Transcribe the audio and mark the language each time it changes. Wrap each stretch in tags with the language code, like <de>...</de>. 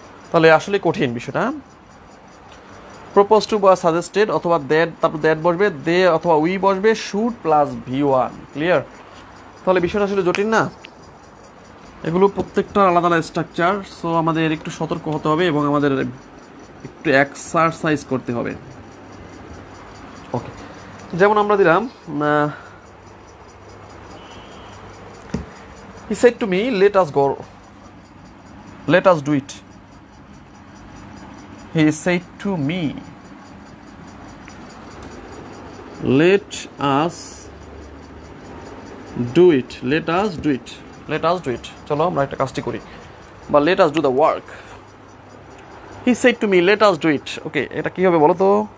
<bn>তাহলে আসলে কঠিন বিষয়টা। প্রপোজ টু বা সাজেস্টেড অথবা দ্যাট, তারপর দ্যাট বসবে, দে অথবা উই বসবে, শুড প্লাস ভি1। ক্লিয়ার? তাহলে বিষয়টা আসলে জটিল না, এগুলো প্রত্যেকটা আলাদা আলাদা স্ট্রাকচার। সো আমাদের একটু সতর্ক হতে হবে এবং আমাদের একটু এক্সারসাইজ করতে হবে।</bn> <en>okay,</en> <bn>যেমন আমরা দিলাম</bn> <en>he said to me let us go, let us do it. He said to me let us do it, let us do it, let us do it.</en> <bn>চলো আমরা একটা কাজটি করি, বা</bn> <en>let us do the work. He said to me let us do it. Okay,</en> <bn>এটা কি হবে বলো তো?</bn>